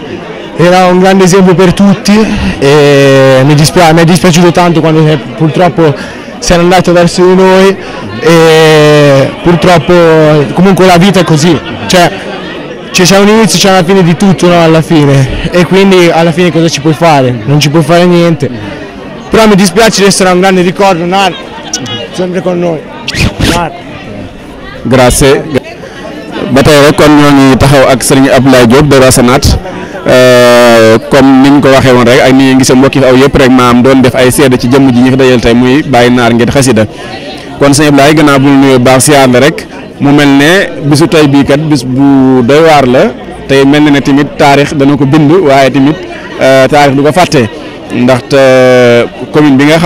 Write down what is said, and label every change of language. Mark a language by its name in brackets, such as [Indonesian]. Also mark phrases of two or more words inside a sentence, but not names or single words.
[Italian] Era un grande esempio per tutti e mi è dispiaciuto tanto quando purtroppo se n'è andato verso di noi e purtroppo comunque la vita è così, cioè c'è un inizio, c'è una fine di tutto, no, alla fine, e quindi alla fine cosa ci puoi fare? Non ci puoi fare niente, però mi dispiace, resterà un grande ricordo, Nar, sempre con noi. Nar. Grazie. [Wolof] ba tey rek kon ñoo ngi taxaw ak Serigne Abdoulaye Diop de Rasanaat comme niñ ko waxee woon rek ak ni ngeen gisee mbokk yi aw yëpp rek maam doon def ay seede ci jëmm ji ñu fi dajal tey muy Baye Naar ngir xasida kon sëñ Abdoulaye gannaaw bu ñu nuyoo baax siyaar la rek mu mel ne bisu tey bii kat bis bu doy waar la tey mel na ne tamit taarix dana ko bind waaye tamit taarix du ko fàtte ndaxte commune bi nga xam